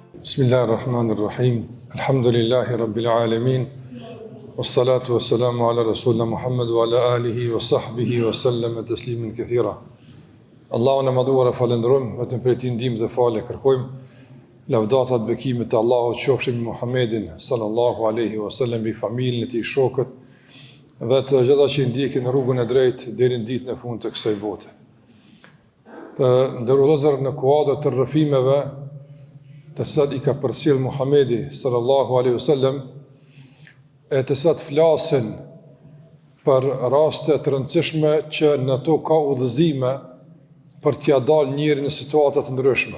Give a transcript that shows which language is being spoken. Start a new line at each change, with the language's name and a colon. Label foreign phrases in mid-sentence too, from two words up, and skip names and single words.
Arabic: بسم الله الرحمن الرحيم. الحمد لله رب العالمين. والصلاة والسلام على رسولنا محمد وعلى آله وصحبه وسلم تسليما كثيرا.
Albanian: Allahun e madhuar e falenderojmë, vetëm për ti ndihmë dhe falë kërkojmë. Lavdatat bekimet të Allahut qofshin me Muhammedin
Arabic: صلى الله عليه وسلم,
Albanian: bi familjen e tij, shokët dhe të gjitha që ndjekin rrugën e drejtë deri në ditën e fundit të kësaj bote. Të ndërrozër në kuadër të rrëfimeve të cilat I ka përcjell Muhamedi
Arabic: صلى الله عليه وسلم,
Albanian: e të cilat flasin për raste të rëndësishme që në to ka udhëzime për t'ia dalë njëri në situata të ndryshme.